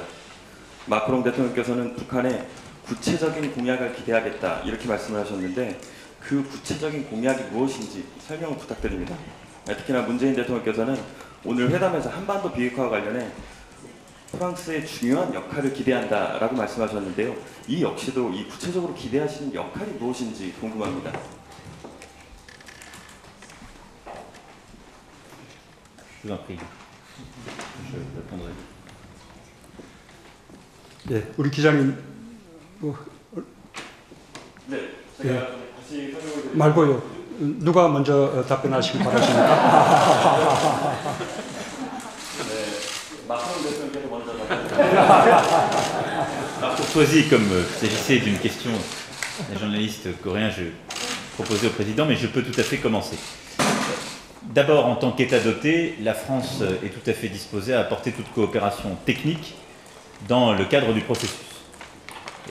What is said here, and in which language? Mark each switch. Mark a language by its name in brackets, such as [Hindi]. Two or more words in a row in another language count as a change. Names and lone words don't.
[Korean] 마크롱 대통령께서는 북한의 구체적인 공약을 기대하겠다 이렇게 말씀을 하셨는데 그 구체적인 공약이 무엇인지 설명을 부탁드립니다. 특히나 문재인 대통령께서는 오늘 회담에서 한반도 비핵화와 관련해 프랑스의 중요한 역할을 기대한다라고 말씀하셨는데요. 이 역시도 이 구체적으로 기대하시는 역할이 무엇인지 궁금합니다. [French] Je vous en prie. Je répondrai. [Korean] 네, 우리 기자님 네, 제가 다시 설명을 드리겠습니다. 말고요. 누가 먼저 답변하시기 바라십니까? 마크롱 대통령께서 먼저 [French] Par courtoisie, comme il s'agissait d'une question des journalistes coréens, je proposais au président, mais je peux tout à fait commencer. D'abord, en tant qu'État doté, la France est tout à fait disposée à apporter toute coopération technique dans le cadre du processus.